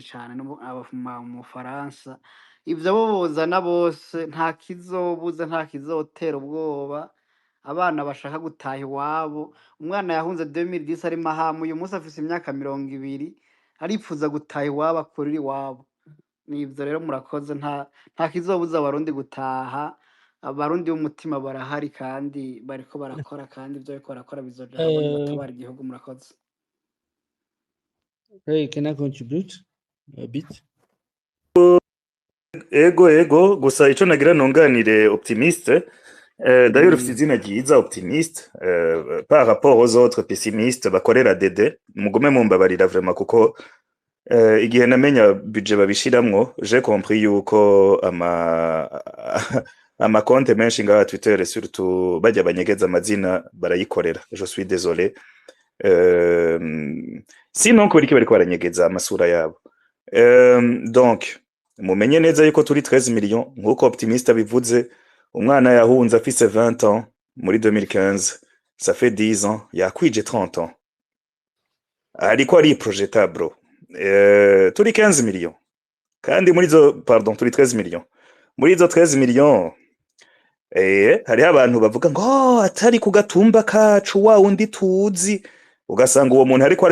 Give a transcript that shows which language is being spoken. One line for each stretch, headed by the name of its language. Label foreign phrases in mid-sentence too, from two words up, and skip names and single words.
Rundi: cyane mu Faransa ivyo bozana bose nta kizobuza nta kizotera ubwoba abana bashaka gutaha iwabo umwana yahunze 2010 ari mahamu uyu munsi afise imyaka 20 aripfuza gutaha iwabo akorera iwabo nivyo rero murakoze nta kizobuza abarundi gutaha abarundi b'umutima barahari kandi bariko barakora kandi ivyo bariko barakora bizoja habona batabara igihugu murakoze.
English: Hey, can I contribute a bit?
Rundi: Ego gusa ico nagira nonganire
French: optimiste d'ailleurs
Rundi: ufite izina ryiza
French: optimiste par rapport aux autres pessimistes
Rundi: bakorera dede mugume mumbabarira vraiment kuko igihe namenya budget babishiramwo
French: j'ai compris
Rundi: yuko ama compte menshi nga Twitter surtout bajya banyegeza amazina barayikorera
French: je suis désolé
Rundi: sinon ko bariko baranyegeza amasura yabo donc mumenye neza yuko turi 13 millions nkuko optimiste bivuze umwana yahunze afise 20 ans muri 2015
French: ça fait 10 ans
Rundi: yakwije 30 ans ariko ari projetable turi 15 millions kandi muri zo pardon turi 13 millions muri zo 13 millions hari abantu bavuga ngo atari ku gatumba kacu wa undi tuzi ugasanga uwo muntu ariko